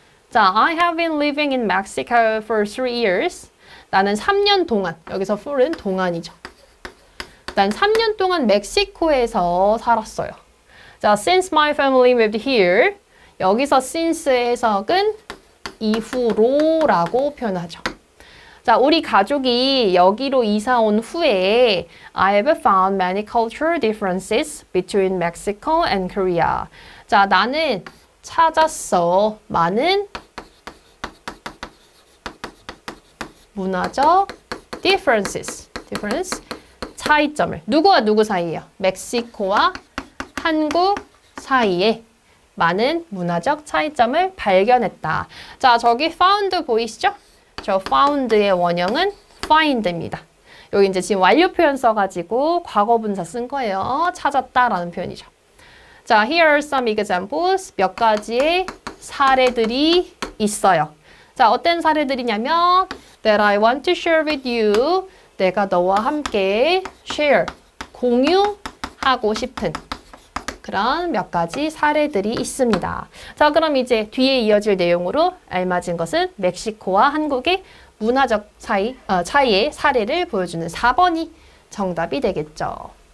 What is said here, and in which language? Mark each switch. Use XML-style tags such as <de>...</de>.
<en>자, I have been living in Mexico for 3 years.</en> <ko>나는 3년 동안, 여기서 for은 동안이죠. 난 3년 동안 멕시코에서 살았어요.</ko> <en>자, since my family moved here.</en> <ko>여기서 since의 해석은 이후로라고 표현하죠.</ko> <en>자,</en> <ko>우리 가족이 여기로 이사 온 후에</ko> <en>I have found many cultural differences between Mexico and Korea.</en> <ko>자, 나는 찾았어. 많은 문화적 difference, 차이점을. 누구와 누구 사이예요? 멕시코와 한국 사이에 많은 문화적 차이점을 발견했다. 자, 저기 found 보이시죠? 저 found의 원형은 find입니다. 여기 이제 지금 완료 표현 써가지고 과거분사 쓴 거예요. 찾았다라는 표현이죠.</ko> <en>자, here are some examples.</en> <ko>몇 가지의 사례들이 있어요.</ko> <en>자,</en> <ko>어떤 사례들이냐면</ko> <en>that I want to share with you.</en> <ko>내가 너와 함께 share, 공유하고 싶은 그런 몇 가지 사례들이 있습니다. 자, 그럼 이제 뒤에 이어질 내용으로 알맞은 것은 멕시코와 한국의 문화적 차이의 사례를 보여주는 4번이 정답이 되겠죠.</ko>